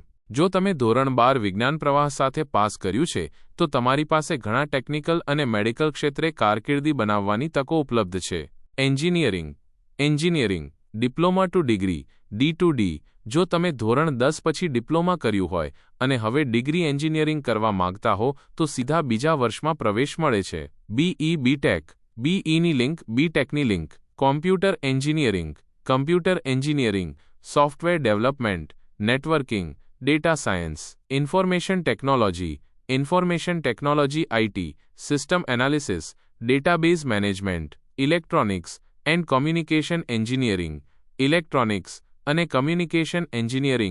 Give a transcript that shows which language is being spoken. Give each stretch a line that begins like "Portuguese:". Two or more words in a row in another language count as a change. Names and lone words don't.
Gujarati: જો તમે ધોરણ 12 વિજ્ઞાન પ્રવાહ સાથે પાસ કર્યું છે, તો તમારી પાસે ઘણા ટેકનિકલ અને મેડિકલ ક્ષેત્રે કારકિર્દી બનાવવાની તકો ઉપલબ્ધ છે.
English: Engineering Diploma to Degree D2D.
Gujarati: જો તમે ધોરણ 10 પછી ડિપ્લોમા કર્યું હોય અને હવે
English: degree engineering
Gujarati: કરવા માંગતા હો, તો સીધા બીજા વર્ષમાં પ્રવેશ મળે છે. BE/BTech. BEની લિંક BTechની લિંક.
English: Computer Engineering, Software Development, Networking, Data Science, Information Technology IT, System Analysis, Database Management, Electronics and Communication Engineering, Electronics અને Communication Engineering